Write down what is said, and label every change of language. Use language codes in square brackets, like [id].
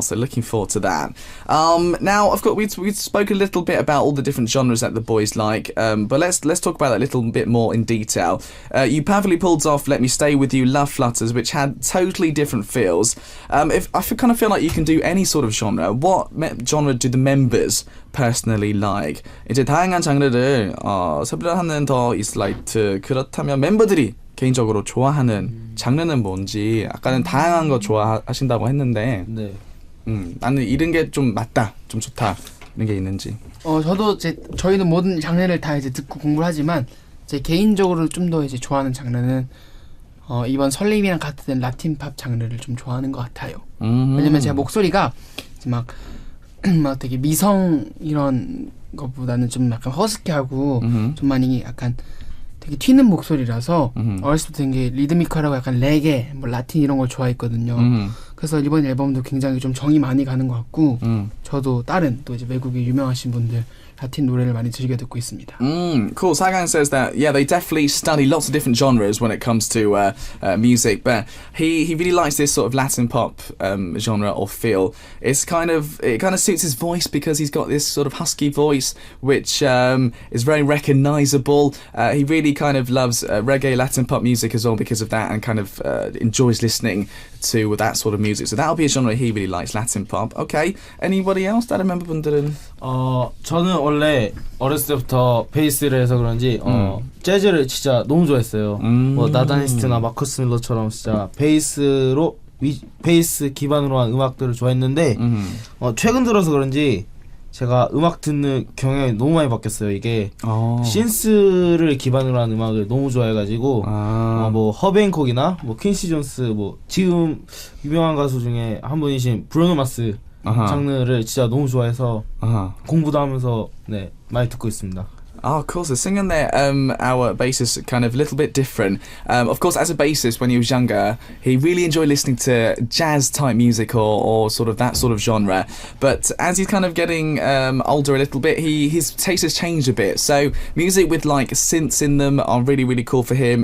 [en] So looking forward to that. Now, of course, we spoke a little bit about all the different genres that the boys like, but let's talk about that a little bit more in detail. You perfectly pulled off "Let Me Stay With You," "Love Flutters," which had totally different feels. If I kind of feel like you can do any sort of genre, what genre do the members personally like? [ko] 이제 다양한 장르를 섭렵하는 더 Eastlight. 그렇다면 멤버들이 개인적으로 좋아하는 장르는 뭔지 아까는 다양한 거 좋아하신다고 했는데 네. 나는 이런 게 좀 맞다, 좀 좋다 이런 게 있는지. 저도 저희는 모든 장르를 다 이제 듣고 공부를 하지만 제 개인적으로 좀 더 이제 좋아하는 장르는 이번 설림이랑 같은 라틴 팝 장르를 좀 좋아하는 것 같아요. 왜냐면 제가 목소리가 이제 막 되게 미성 이런 것보다는 좀 약간 허스키하고 좀 많이 약간 되게 튀는 목소리라서 어렸을 때 되게 리드미컬하고 약간 레게, 뭐 라틴 이런 걸 좋아했거든요. 그래서 이번 앨범도 굉장히 좀 정이 많이 가는 것 같고 저도 다른 또 이제 외국의 유명하신 분들 라틴 노래를 많이 즐겨 듣고 있습니다. [en] Cool. Sagan says that they definitely study lots of different genres when it comes to music, but he really likes this sort of Latin pop genre or feel. It kind of suits his voice because he's got this sort of husky voice which is very recognizable. He really kind of loves reggae Latin pop music as well because of that, and kind of enjoys listening to that sort of music. So that'll be a genre he really likes, Latin pop. Okay. Anybody else? [ko] 다른 멤버분들은? 저는 원래 어렸을 때부터 베이스를 해서 그런지 재즈를 진짜 너무 좋아했어요. 뭐 나다니스트나 마커스 밀러처럼 진짜 베이스 기반으로 한 음악들을 좋아했는데 최근 들어서 그런지 제가 음악 듣는 경향이 너무 많이 바뀌었어요. 이게 신스를 기반으로 한 음악을 너무 좋아해가지고 뭐 허베인콕이나 뭐 퀸시 존스, 뭐 지금 유명한 가수 중에 한 분이신 브루노 마스 장르를 진짜 너무 좋아해서 공부도 하면서 네 많이 듣고 있습니다. [en] Oh, of course. The singing there, our bassist, kind of a little bit different. Of course, as a bassist, when he was younger, he really enjoyed listening to jazz-type music or sort of that sort of genre. But as he's kind of getting older a little bit, his taste has changed a bit. So music with like synths in them are really, really cool for him.